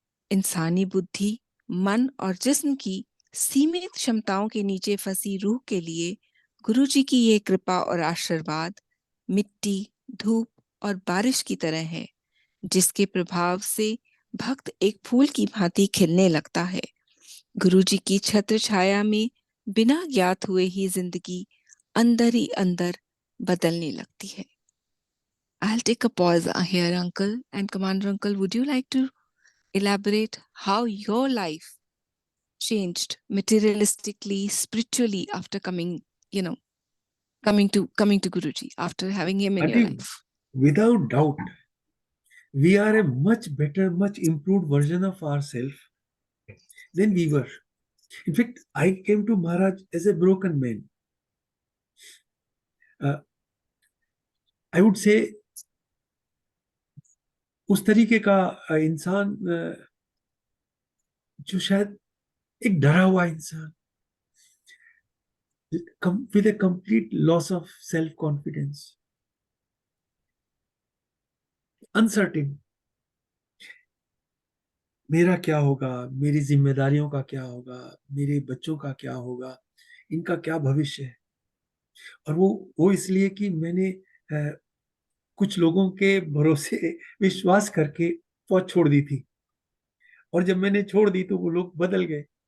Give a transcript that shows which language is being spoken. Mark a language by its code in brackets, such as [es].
[hi] इंसानी बुद्धि, मन और जिस्म की सीमित क्षमताओं के नीचे फंसी रूह के लिए गुरु जी की ये कृपा और आशीर्वाद मिट्टी, धूप और बारिश की तरह है, जिसके प्रभाव से भक्त एक फूल की भांति खिलने लगता है। गुरु जी की छत्र छाया में बिना ज्ञात हुए ही जिंदगी अंदर ही अंदर बदलने लगती है। [en] I'll take a pause here, Uncle. And Commander Uncle, would you like to elaborate how your life changed materialistically, spiritually after coming, you know, coming to Guruji, after having him in your [hi] aunty, [en] life? without doubt, we are a much better, much improved version of ourselves than we were. In fact, I came to Maharaj as a broken man. I would say [hi] उस तरीके का इंसान जो शायद एक डरा हुआ इंसान, [en] with a complete loss of self confidence, uncertain. [hi] मेरा क्या होगा, मेरी जिम्मेदारियों का क्या होगा, मेरे बच्चों का क्या होगा, इनका क्या भविष्य है। और वो इसलिए कि मैंने कुछ लोगों के भरोसे विश्वास करके फौज छोड़ दी थी, और जब मैंने छोड़ दी तो वो लोग बदल गए।